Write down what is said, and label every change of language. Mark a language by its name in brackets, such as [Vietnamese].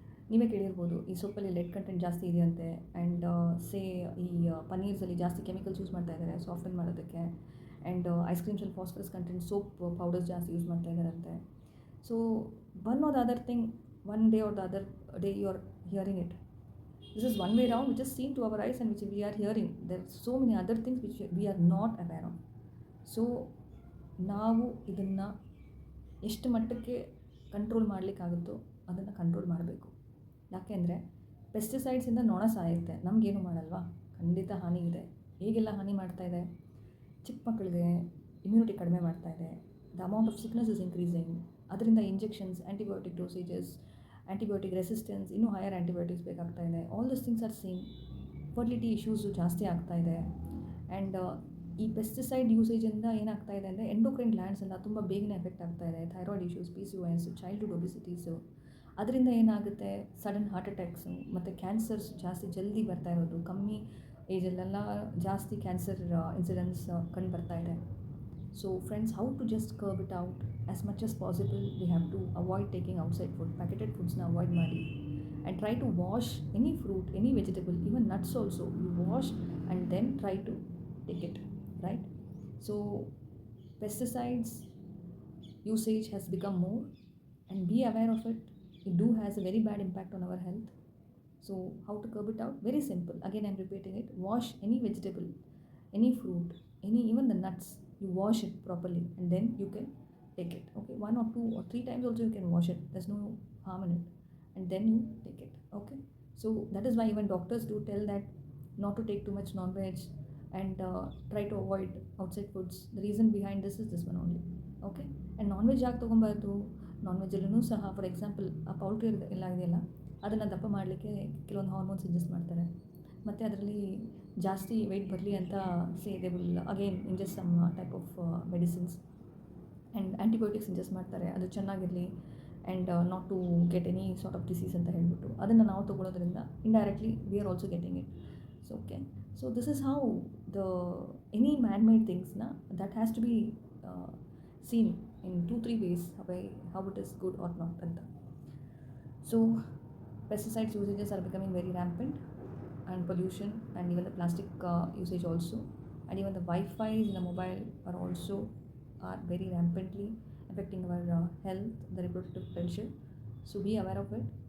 [Kannada] ನೀವೇ ಕೇಳಿರ್ಬೋದು, ಈ ಸೊಪ್ಪಲ್ಲಿ ಲೆಡ್ ಕಂಟೆಂಟ್ ಜಾಸ್ತಿ ಇದೆಯಂತೆ, ಆ್ಯಂಡ್ ಈ ಪನ್ನೀರ್ಸಲ್ಲಿ ಜಾಸ್ತಿ ಕೆಮಿಕಲ್ಸ್ ಯೂಸ್ ಮಾಡ್ತಾ ಇದ್ದಾರೆ ಸಾಫ್ಟನ್ ಮಾಡೋದಕ್ಕೆ, and ice ಕ್ರೀಮ್ಸಲ್ಲಿ phosphorus content soap powders ಜಾಸ್ತಿ ಯೂಸ್ ಮಾಡ್ತಾ ಇದ್ದಾರಂತೆ. [English] So one or the other thing, one day or the other day you are hearing it. This is one way around which is seen to our eyes and which we are hearing. There are so many other things which we are not aware of. [Kannada] So ನಾವು ಇದನ್ನು ಎಷ್ಟು ಮಟ್ಟಕ್ಕೆ control ಮಾಡಲಿಕ್ಕಾಗುತ್ತೋ ಅದನ್ನು control ಮಾಡಬೇಕು. ಯಾಕೆಂದರೆ ಪೆಸ್ಟಿಸೈಡ್ಸಿಂದ ನೊಣ ಸಾಯುತ್ತೆ, ನಮಗೇನು ಮಾಡಲ್ವಾ? ಖಂಡಿತ ಹಾನಿ ಇದೆ. ಹೇಗೆಲ್ಲ ಹಾನಿ ಮಾಡ್ತಾ ಇದೆ? ಚಿಕ್ಕ ಮಕ್ಕಳಿಗೆ ಇಮ್ಯುನಿಟಿ ಕಡಿಮೆ ಮಾಡ್ತಾ ಇದೆ. [English] The amount of sickness is increasing. [Kannada] ಅದರಿಂದ ಇಂಜೆಕ್ಷನ್ಸ್, ಆ್ಯಂಟಿಬಯೋಟಿಕ್ ಡೋಸೇಜಸ್, ಆ್ಯಂಟಿಬಯೋಟಿಕ್ ರೆಸಿಸ್ಟೆನ್ಸ್, ಇನ್ನೂ ಹೈಯರ್ ಆ್ಯಂಟಿಬಯೋಟಿಕ್ಸ್ ಬೇಕಾಗ್ತಾ ಇದೆ. [English] All this things are same. [Kannada] Fertility issues ಜಾಸ್ತಿ ಆಗ್ತಾ ಇದೆ. ಆ್ಯಂಡ್ ಈ ಪೆಸ್ಟಿಸೈಡ್ ಯೂಸೇಜಿಂದ ಏನಾಗ್ತಾ ಇದೆ ಅಂದರೆ ಎಂಡೋಕ್ರೈನ್ ಗ್ಲ್ಯಾಂಡ್ಸ್ ಎಲ್ಲ ತುಂಬ ಬೇಗನೆ ಎಫೆಕ್ಟ್ ಆಗ್ತಾ ಇದೆ. ಥೈರಾಯ್ಡ್ ಇಶ್ಯೂಸ್, PCOS, ಚೈಲ್ಡ್ಹುಡ್ ಒಬಿಸಿಟೀಸು, ಅದರಿಂದ ಏನಾಗುತ್ತೆ, ಸಡನ್ ಹಾರ್ಟ್ ಅಟ್ಯಾಕ್ಸು ಮತ್ತು ಕ್ಯಾನ್ಸರ್ಸ್ ಜಾಸ್ತಿ ಜಲ್ದಿ ಬರ್ತಾ ಇರೋದು. ಕಮ್ಮಿ ಏಜಲ್ಲೆಲ್ಲ ಜಾಸ್ತಿ ಕ್ಯಾನ್ಸರ್ ಇನ್ಸಿಡೆನ್ಸ್ ಕಂಡು ಬರ್ತಾ ಇದೆ. [English] So friends, how to just curb it out as much as possible. We have to avoid taking outside food. Packeted ಫುಡ್ಸ್ನ avoid ಮಾಡಿ and try to wash any fruit, any vegetable, even nuts also. You wash and then try to take it, right? So pesticides usage has become more, and be aware of it. It do has a very bad impact on our health. So how to curb it out? Very simple. Again, I'm repeating it. Wash any vegetable, any fruit, even the nuts. You wash it properly and then you can take it. Okay, 1 or 2 or 3 times also you can wash it. There's no harm in it. And then you take it. Okay. So that is why even doctors do tell that not to take too much non-veg and try to avoid outside foods. The reason behind this is this one only. Okay. [Kannada] And non-veg ಯಾಕೆ ತೊಗೊಬಾರ್ದು? ನಾನ್-ವೆಜ್ಜಲ್ಲೂ ಸಹ for example ಆ poultry ಎಲ್ಲ ಇದೆಯಲ್ಲ, ಅದನ್ನು ದಪ್ಪ ಮಾಡಲಿಕ್ಕೆ ಕೆಲವೊಂದು hormones ingest ಮಾಡ್ತಾರೆ. ಮತ್ತು ಅದರಲ್ಲಿ ಜಾಸ್ತಿ ವೆಯ್ಟ್ ಬರಲಿ ಅಂತ [English] they will again ingest some type of medicines [Kannada] and antibiotics ingest ಮಾಡ್ತಾರೆ, ಅದು ಚೆನ್ನಾಗಿರಲಿ and [English] not to get any sort of disease [Kannada] ಅಂತ ಹೇಳ್ಬಿಟ್ಟು ಅದನ್ನು ನಾವು ತೊಗೊಳೋದ್ರಿಂದ indirectly [English] We are also getting it. So okay, so this is how any man-made things that has to be seen in 2-3 ways how it is good or not. So pesticides usages are becoming very rampant, and pollution, and even the plastic usage also, and even the Wi-Fi's in the mobile are very rampantly affecting our health, the reproductive potential. So be aware of it.